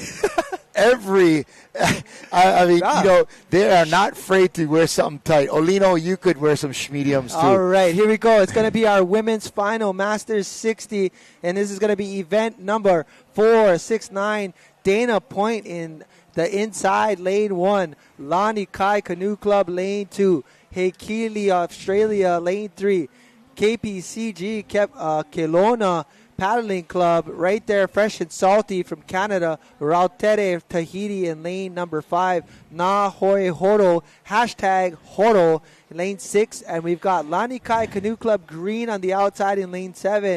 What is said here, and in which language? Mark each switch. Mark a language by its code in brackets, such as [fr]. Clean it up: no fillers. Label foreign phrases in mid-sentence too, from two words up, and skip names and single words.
[en] You know, they are not afraid to wear something tight. Olino, you could wear some Schmediums too. All right, here we go. It's going to be our women's final, Masters 60, and this is going to be event number 469. Dana Point in the inside lane 1. Lani Kai Canoe Club lane 2. Heikili Australia lane 3. KPCG Kelowna Paddling Club right there, fresh and salty from Canada. Rautere Tahiti in lane number 5. Na Hoi Horo, hashtag Horo, lane 6. And we've got Lanikai Canoe Club green on the outside in lane 7.